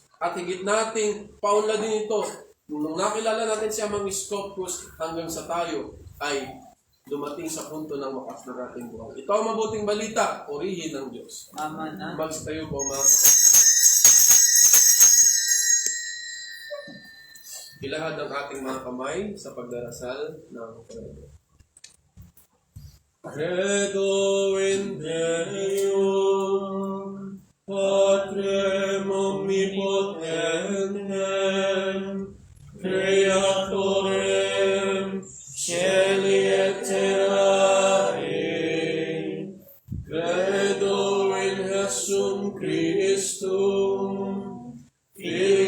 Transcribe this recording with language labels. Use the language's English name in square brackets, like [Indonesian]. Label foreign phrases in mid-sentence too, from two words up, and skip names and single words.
[Filipino] At higit nating paunladin ito, nung nakilala natin si Amang Iskopos hanggang sa tayo ay dumating sa punto ng wakas ng ating buhay. Ito ang mabuting balita, purihin ng Diyos. Amen. Magstayo po mga kapatid. Ilahad ang ating mga kamay sa pagdarasal ng Credo. [Latin] Credo in Deum, Patrem omnipotentem, Creatorem Caeli et terrae, Credo in Jesum Christum,